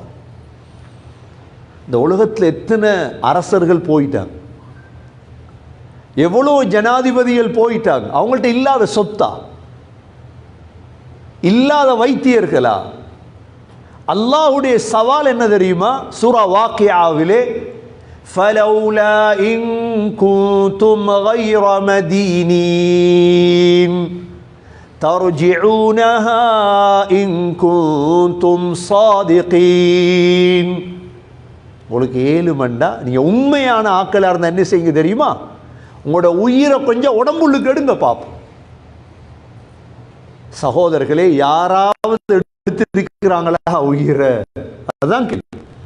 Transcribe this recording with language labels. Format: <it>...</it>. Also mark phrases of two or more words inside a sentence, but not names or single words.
<ta>இந்த உலகத்தில் எத்தனை அரசர்கள் போயிட்டாங்க, எவ்வளோ ஜனாதிபதிகள் போயிட்டாங்க, அவங்கள்ட்ட இல்லாத சொத்தா? இல்லாத வைத்தியர்களா? அல்லாஹ்வுடைய சவால் என்ன தெரியுமா? சூரா வாக்கியாவிலே,</ta> <ar>فلولا إن كنتم غير مدينين ترجعونها إن كنتم صادقين.</ar> <ta>உங்களுக்கு ஏழுமண்டா நீங்கள் உண்மையான ஆக்களாக இருந்தால் என்ன செய்யுங்க தெரியுமா? உங்களோட உயிரை கொஞ்சம் உடம்புள்ளுக்கு எடுங்க பார்ப்போம். சகோதரர்களே, யாராவது எடுத்திருக்கிறாங்களா உயிரை? அதுதான் கேள்வி.</ta>